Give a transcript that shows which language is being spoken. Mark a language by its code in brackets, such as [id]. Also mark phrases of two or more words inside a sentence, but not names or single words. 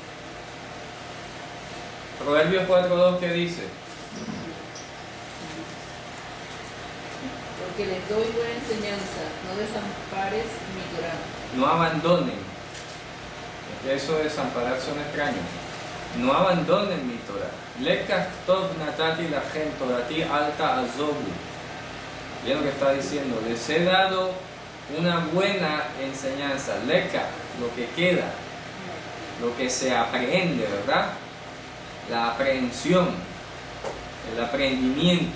[es] Proverbios 4.2, ¿qué dice? Porque les doy buena enseñanza, no desampares mi Torah. No abandonen. Eso de desamparar son extraños. No abandonen mi Torah. [he] לקח טוב נתתי לכם תורתי אל תעזבו. [es] ¿Ven lo que está diciendo? Les he dado una buena enseñanza. Lekach, lo que queda, lo que se aprende, ¿verdad? La aprehensión, el aprendimiento.